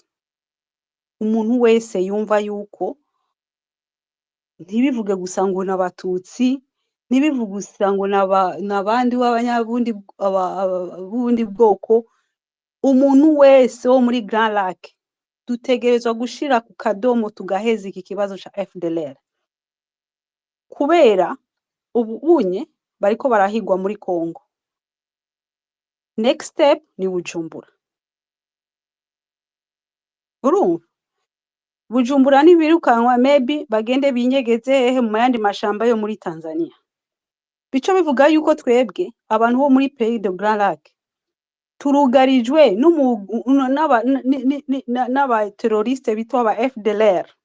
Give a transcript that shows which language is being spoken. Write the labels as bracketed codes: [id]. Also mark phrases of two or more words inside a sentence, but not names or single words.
[rn] Umuntu wese yumva yuko ntibivuge gusa ngo n'abatutsi, ntibivuge gusa ngo n'abandi b'abanyabundi bundi bwoko. Umuntu wese wo muri Grand Lac dutegerezwa gushira ku kadomo tugaheza iki kibazo ca FDLR, kubera ubunye bariko barahigwa muri Congo. [en] Next step [rn] ni Bujumbura. Urumva Bujumbura nibirukanwa maybe bagende binyegeze hehe mu yandi mashamba yo muri Tanzania. Bico bivuga yuko twebwe abantu bo muri Pays de Grand Lac turugarijwe n'aba terroriste bitwa ba FDLR.